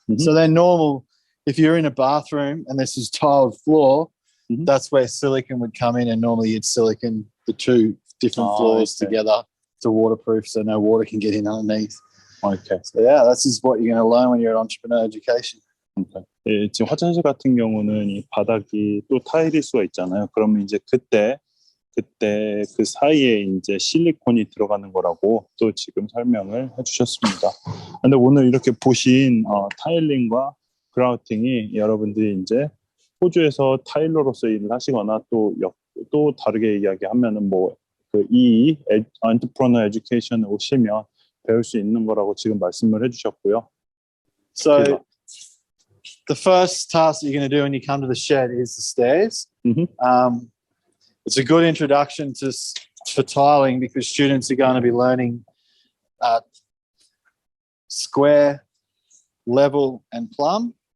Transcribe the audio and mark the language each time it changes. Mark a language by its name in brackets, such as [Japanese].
[English] So then if you're in a bathroom and this is tiled floor, that's where silicone would come in, and normally you'd silicone the two different floors together to waterproof so no water can get in underneath. Okay. So yeah, this is what you're going to learn when you're at entrepreneur education. Okay. [Korean] 예, 지금 화장실 같은 경우는 이 바닥이 또 타일일 수가 있잖아요. 그러면 이제 그때 그 사이에 이제 실리콘이 들어가는 거라고 또 지금 설명을 해주셨습니다. 근데 오늘 이렇게 보신 타일링과 그라우팅이 여러분들이 이제 호주에서 타일러로서 일을 하시거나 또 다르게 이야기하면은 뭐 그 이 엔터프레너 에듀케이션에 오시면 배울 수 있는 거라고 지금 말씀을 해주셨고요. [English] So the first task that you're going to do when you come to the shed is the stairs. It's a good introduction for tiling because students are going to be learning square, level, and plumb.